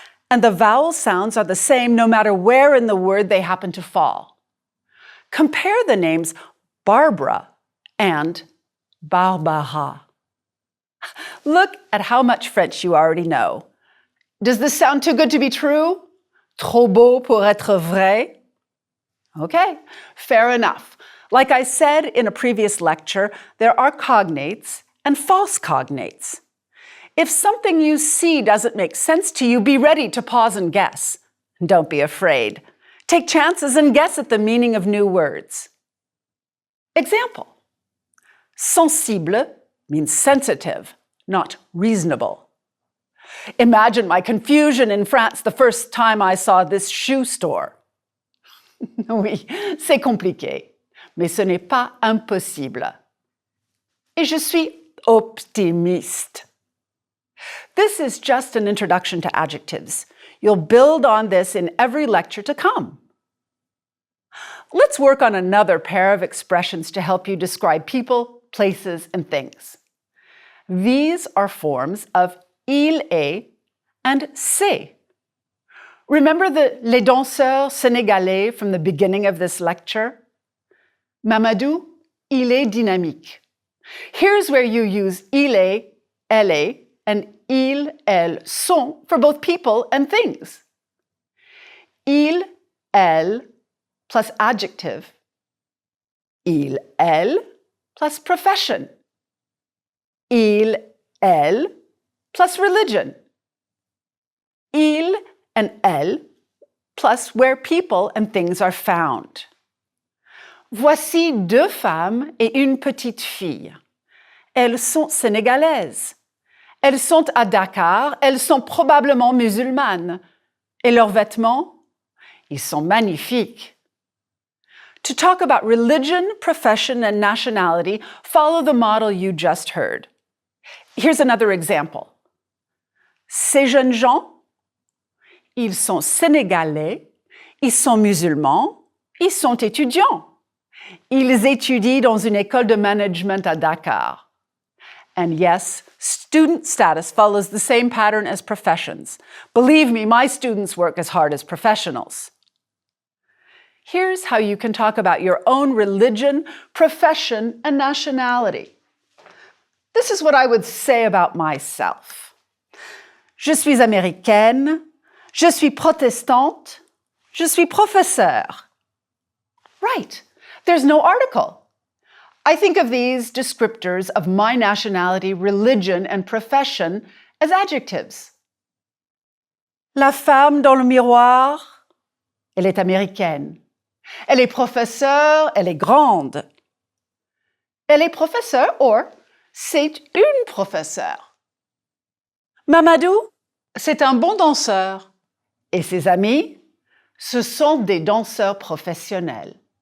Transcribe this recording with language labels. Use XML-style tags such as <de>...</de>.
<en>And the vowel sounds are the same no matter where in the word they happen to fall. Compare the names Barbara and Barbara. Look at how much French you already know. Does this sound too good to be true?</en> <fr>Trop beau pour être vrai?</fr> <en>Okay, fair enough. Like I said in a previous lecture, there are cognates and false cognates. If something you see doesn't make sense to you, be ready to pause and guess. Don't be afraid. Take chances and guess at the meaning of new words. Example. Sensible means sensitive, not reasonable. Imagine my confusion in France the first time I saw this shoe store.</en> <fr>Oui, c'est compliqué, mais ce n'est pas impossible. Et je suis optimiste.</fr> <en>This is just an introduction to adjectives. You'll build on this in every lecture to come. Let's work on another pair of expressions to help you describe people, places, and things. These are forms of il est and c'est. Remember</en> <fr>les danseurs sénégalais</fr> <en>from the beginning of this lecture?</en> <fr>Mamadou, il est dynamique.</fr> <en>Here's where you use il est, elle est, and il, elle, sont for both people and things. Il, elle, plus adjective. Il, elle, plus profession. Il, elle, plus religion. Il and elle, plus where people and things are found.</en> <fr>Voici deux femmes et une petite fille. Elles sont sénégalaises. Elles sont à Dakar, elles sont probablement musulmanes. Et leurs vêtements? Ils sont magnifiques.</fr> <en>To talk about religion, profession, and nationality, follow the model you just heard. Here's another example.</en> <fr>Ces jeunes gens, ils sont sénégalais, ils sont musulmans, ils sont étudiants. Ils étudient dans une école de management à Dakar.</fr> <en>And yes, student status follows the same pattern as professions. Believe me, my students work as hard as professionals. Here's how you can talk about your own religion, profession, and nationality. This is what I would say about myself.</en> <fr>Je suis américaine, je suis protestante, je suis professeur.</fr> <en>Right, there's no article. I think of these descriptors of my nationality, religion, and profession as adjectives.</en> <fr>La femme dans le miroir, elle est américaine. Elle est professeure, elle est grande. Elle est professeure or c'est une professeure. Mamadou, c'est un bon danseur. Et ses amis, ce sont des danseurs professionnels.</fr>